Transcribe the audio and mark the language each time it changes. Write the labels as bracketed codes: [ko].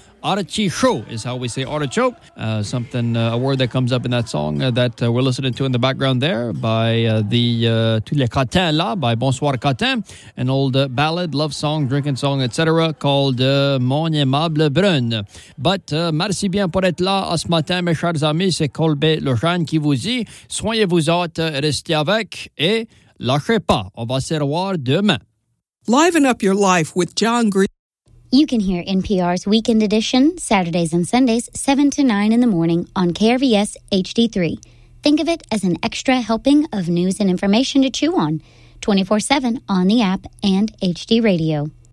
[en] Artichaut is how we say artichoke. A word that comes up in that song that we're listening to in the background there by Tous les Catins là, by Bonsoir Catin, an old ballad, love song, drinking song, etc., called Mon aimable brune. [fr] But merci bien pour être là ce matin, mes chers amis. C'est Colbert Lejeune qui vous dit soignez-vous autres, restez avec et lâchez pas. On va se revoir demain. [en] Liven up your life with John Green. You can hear NPR's Weekend Edition, Saturdays and Sundays, 7 to 9 in the morning on KRVS HD3. Think of it as an extra helping of news and information to chew on, 24/7 on the app and HD Radio.